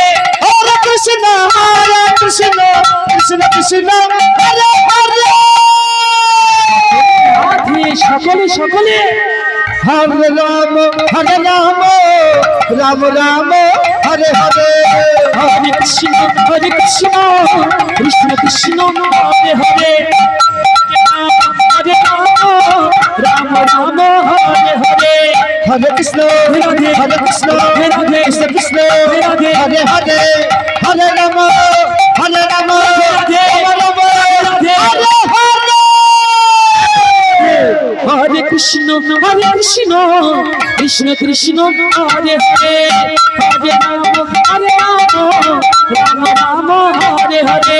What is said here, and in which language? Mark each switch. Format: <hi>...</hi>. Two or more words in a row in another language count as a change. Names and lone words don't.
<sa>হরে কৃষ্ণ কৃষ্ণ কৃষ্ণ হরে হরে</sa> <bn>রাধে সকলে সকলে</bn> <sa>হরে রাম রাম রাম হরে হরে হরে কৃষ্ণ কৃষ্ণ কৃষ্ণ হরে হরে হরে রাম রাম রাম হরে হরে হরে কৃষ্ণ কৃষ্ণ কৃষ্ণ হরে হরে হরে রাম রাম হরে হরে কৃষ্ণ কৃষ্ণ কৃষ্ণ হরে হরে হরে রাম রাম রাম হরে হরে</sa>